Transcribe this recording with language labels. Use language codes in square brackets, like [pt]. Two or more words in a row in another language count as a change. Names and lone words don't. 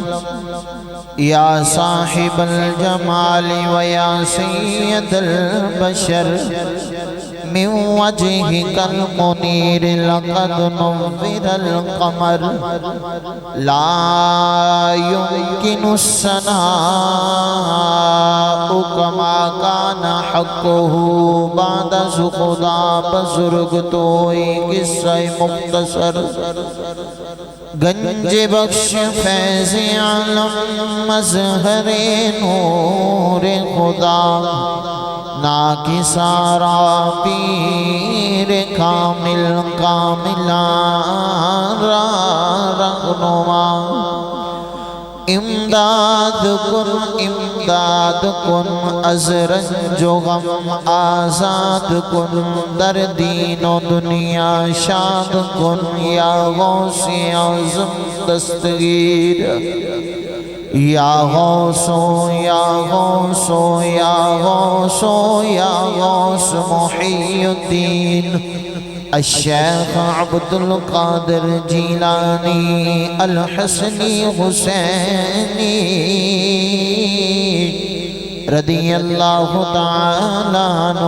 [ar] يا صاحب الجمال ويا سيد البشر من وجهك المنير لقد نور القمر. لا يمكن الثناء كما كان حقه [fa] بعد خدا بزرگ تو ایک قصہ مختصر. گنج بخش فیض عالم مظہر نور خدا ناکی سارا پیر کامل کاملان را رہنما. امداد کن از رنج و غم آزاد کن در دین و دنیا شاد کن یا غوث اعظم دستگیر. [ar] یا غوث یا غوث یا غوث یا غوث محی الدین الشیخ عبد القادر جیلانی الحسنی حسینی رضی اللہ تعالی عنہ.